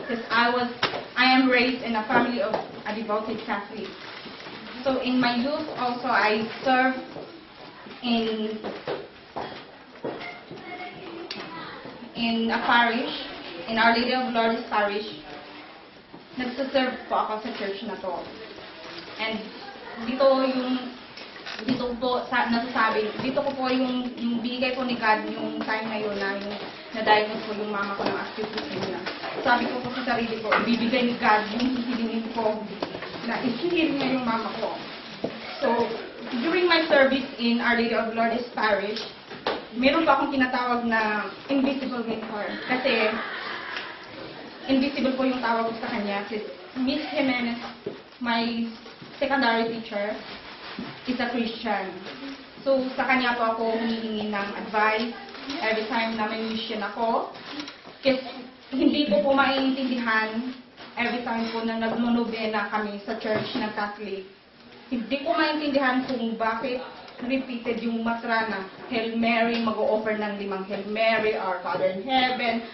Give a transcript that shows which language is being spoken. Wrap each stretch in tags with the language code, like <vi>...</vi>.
<en>Because I am raised in a family of a devoted Catholic. So in my youth also, I served in a parish, in Our Lady of Lourdes Parish.</en> <tl>Nagsaserve po ako sa church na to. And dito po nasasabi, dito ko po yung bigay po ni God yung time na yun na yung na-diagnose po yung mama ko ng acute leukemia. Sabi ko po sa sarili ko, ibibigay ni God yung hihilingin ko na isihil niya yung mama ko.</tl> <en>So, during my service in Our Lady of Lourdes Parish,</en> <tl>meron pa akong tinatawag na</tl> <en>invisible mentor.</en> <tl>Kasi, invisible po yung tawag ko sa kanya.</tl> <en>Kasi Miss Jimenez, my secondary teacher, is a Christian.</en> <tl>So, sa kanya po ako humihingi ng advice every time na may mission ako. Kasi hindi ko po maiintindihan every time po na nagmonobena kami sa church ng Catholic. Hindi ko maintindihan kung bakit repeated yung mantra na Hail Mary, mag-o-offer ng 5 Hail Mary, Our Father in Heaven.</tl>